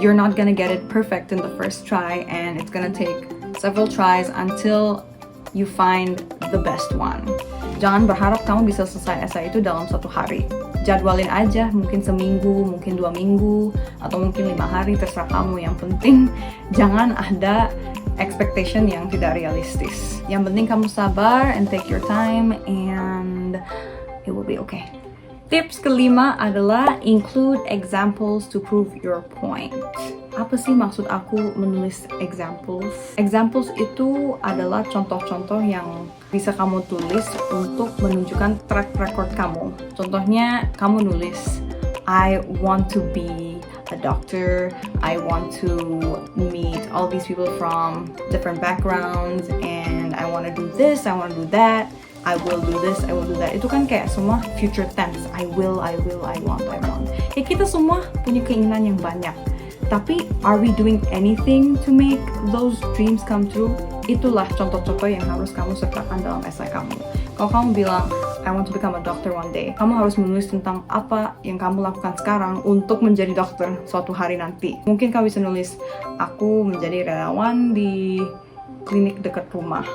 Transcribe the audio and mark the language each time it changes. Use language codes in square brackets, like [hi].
[en] You're not gonna get it perfect in the first try and it's gonna take several tries until you find the best one. [id] Jangan berharap kamu bisa selesai esai itu dalam 1 hari. jadwalin aja, mungkin seminggu, mungkin 2 minggu, atau mungkin 5 hari, terserah kamu. Yang penting jangan ada expectation yang tidak realistis. Yang penting kamu sabar [en] and take your time and it will be okay. [id] Tips kelima adalah [en] include examples to prove your point. [id] Apa sih maksud aku menulis examples? Examples itu adalah contoh-contoh yang bisa kamu tulis untuk menunjukkan track record kamu. Contohnya kamu nulis, [en] I want to be a doctor, I want to meet all these people from different backgrounds, and I want to do this, I want to do that, I will do this, I will do that. [id] Itu kan kayak semua future tense. [en] I will, I want. [id] Ya kita semua punya keinginan yang banyak. Tapi [en] are we doing anything to make those dreams come true? [id] Itulah contoh-contoh yang harus kamu sertakan dalam esai kamu. Kalau kamu bilang, [en] I want to become a doctor one day, [id] kamu harus menulis tentang apa yang kamu lakukan sekarang untuk menjadi dokter suatu hari nanti. Mungkin kamu bisa nulis, aku menjadi relawan di klinik dekat rumah.